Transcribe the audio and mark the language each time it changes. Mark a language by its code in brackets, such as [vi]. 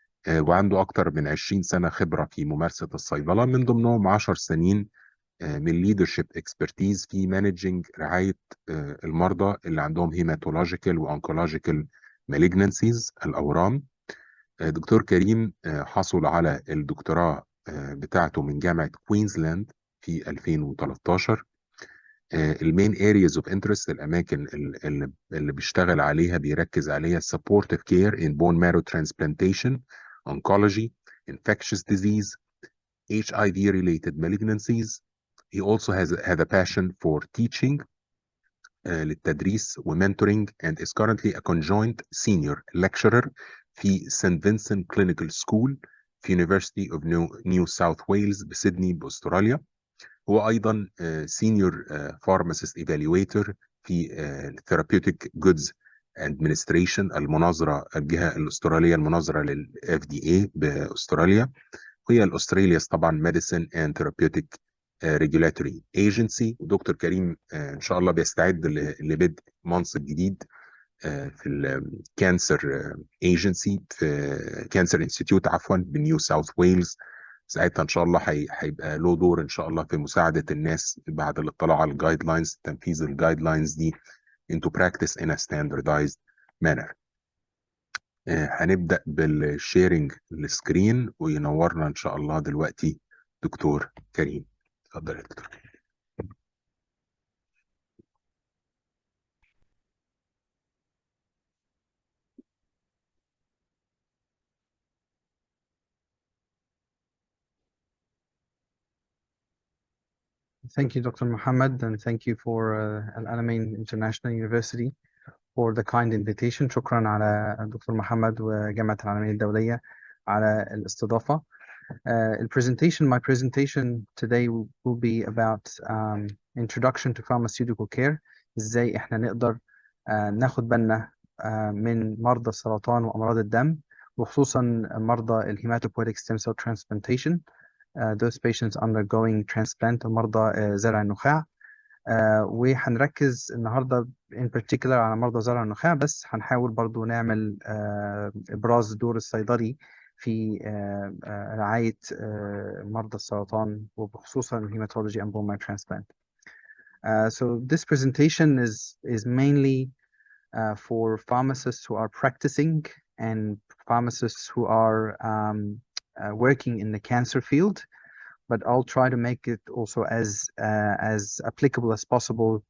[ar] وعنده أكثر من 20 سنة خبرة في ممارسة الصيدلة، من ضمنهم 10 سنين من [en] leadership expertise [ar] في مانجنج رعاية المرضى اللي عندهم هيماتولوجيكال وانكولوجيكال [en] malignancies [ar] الأورام. دكتور كريم حصل على الدكتوراه بتاعته من جامعة كوينزلاند في 2013. [en] المين areas of interest، [ar] الأماكن اللي بيشتغل عليها بيركز عليها [en] supportive care in bone marrow transplantation, oncology, infectious disease, HIV related malignancies. He also had a passion for teaching [ar] للتدريس ومنتورنج [en] and is currently a conjoint senior lecturer في St. Vincent Clinical School في University of New South Wales [ar] بسيدني بأستراليا. هو أيضا [en] senior pharmacist evaluator [ar] في Therapeutic Goods Administration الجهة الأسترالية المناظرة لل FDA بأستراليا، وهي الأستراليا طبعا Medicine and Therapeutic Regulatory Agency. ودكتور كريم ان شاء الله بيستعد لبدء منصب جديد في الكانسر ايجنسي في كانسر انستيتيوت بنيو ساوث ويلز. ساعتها ان شاء الله هيبقى له دور ان شاء الله في مساعده الناس بعد الاطلاع على الجايد لاينز، تنفيذ الجايد لاينز دي [en] into practice in a standardized manner. [ar] هنبدأ بالشيرنج السكرين وينورنا ان شاء الله دلوقتي دكتور كريم. اتفضل يا دكتور. [en] Thank you, Dr. Muhammad, and thank you for Alamein International University for the kind invitation. [ar] شكرا على دكتور محمد وجامعة العالمين الدولية على الاستضافة. [en] My presentation today will be about introduction to pharmaceutical care. [ar] ازاي احنا نقدر ناخد بالنا من مرضى السرطان وأمراض الدم، وخصوصا مرضى Hematopoietic Stem Cell Transplantation. [en] Those patients undergoing transplant [ar] ومرضى زرع النخاع. وهنركز النهارده [en] in particular [ar] على مرضى زرع النخاع، بس هنحاول برضو نعمل إبراز دور الصيدلي في رعاية مرضى السرطان وبخصوصا [en] hematology and bone marrow transplant. So this presentation is mainly for pharmacists who are practicing and pharmacists who are working in the cancer field, but I'll try to make it also as applicable as possible.